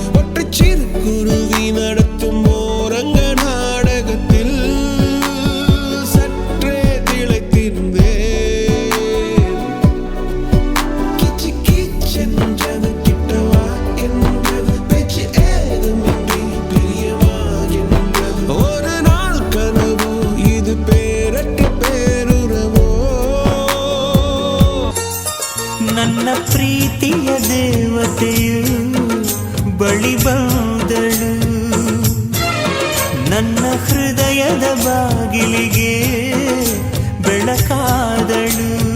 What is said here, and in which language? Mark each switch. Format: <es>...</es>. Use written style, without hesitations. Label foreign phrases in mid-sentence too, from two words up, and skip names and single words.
<ta>ஒற்றை சிறு குருவி நடத்தும் ஓரங்க நாடகத்தில் சற்றே திளைத்திருந்தேன். கிச்சு கிச் என்றது, கிட்டவா என்றது, பேச்சு ஏதுமின்றி பிரியமா என்றது. ஒரு நாள் கனவு இது பேரற்ற பேருறவோ.</ta> <kn>ನನ್ನ ಪ್ರೀತಿಯ ದೇವತೆಯು ಬಳಿ ಬಂದಳು, ನನ್ನ ಹೃದಯದ ಬಾಗಿಲಿಗೆ ಬೆಳಕಾದಳು.</kn>